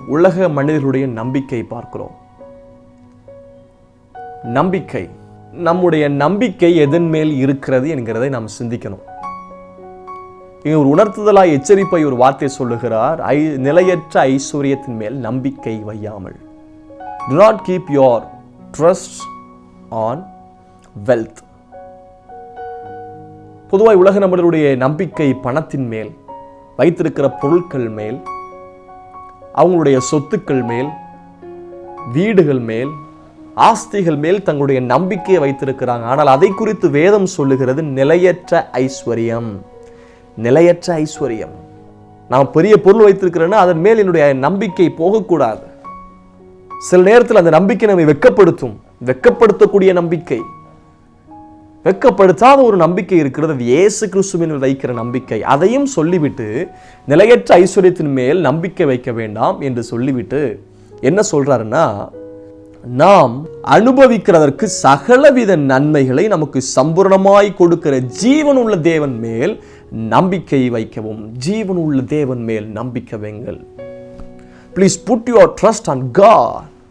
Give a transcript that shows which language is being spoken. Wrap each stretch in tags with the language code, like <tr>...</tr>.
<ta>உலக மனிதர்களுடைய நம்பிக்கை பார்க்கிறோம். நம்பிக்கை, நம்முடைய நம்பிக்கை எதன் மேல் இருக்கிறது என்கிறதை நாம் சிந்திக்கணும். இங்க ஒரு உணர்த்துதலாய் எச்சரிப்பை ஒரு வார்த்தை சொல்லுகிறார். நிலையற்ற ஐஸ்வர்யத்தின் மேல் நம்பிக்கை வையாமல்.</ta> <en>Do not keep your trust on wealth.</en> <ta>பொதுவாய் உலக நம்மளுடைய நம்பிக்கை பணத்தின் மேல், வைத்திருக்கிற பொருட்கள் மேல், அவங்களுடைய சொத்துக்கள் மேல், வீடுகள் மேல், ஆஸ்திகள் மேல் தங்களுடைய நம்பிக்கையை வைத்திருக்கிறாங்க. ஆனால் அதை குறித்து வேதம் சொல்லுகிறது நிலையற்ற ஐஸ்வர்யம். நிலையற்ற ஐஸ்வர்யம். நான் பெரிய பொருள் வைத்திருக்கிறேன்னா அதன் மேல் என்னுடைய நம்பிக்கை போகக்கூடாது. சில நேரத்தில் அந்த நம்பிக்கை நம்மை வெட்கப்படுத்தும். வெட்கப்படுத்தக்கூடிய நம்பிக்கை, வெட்கப்படுத்தாத ஒரு நம்பிக்கை இருக்கிறது. அது இயேசு கிறிஸ்துவின் வைக்கிற நம்பிக்கை. அதையும் சொல்லிவிட்டு நிலையற்ற ஐஸ்வர்யத்தின் மேல் நம்பிக்கை வைக்க வேண்டாம் என்று சொல்லிவிட்டு என்ன சொல்றாருன்னா, நாம் அனுபவிக்கிறதற்கு சகலவித நன்மைகளை நமக்கு சம்பூர்ணமாய் கொடுக்கிற ஜீவன் உள்ள தேவன் மேல் நம்பிக்கை வைக்கவும். ஜீவன் உள்ள தேவன் மேல் நம்பிக்கை வைங்கள்.</ta> <en>Please put your trust on God.</en>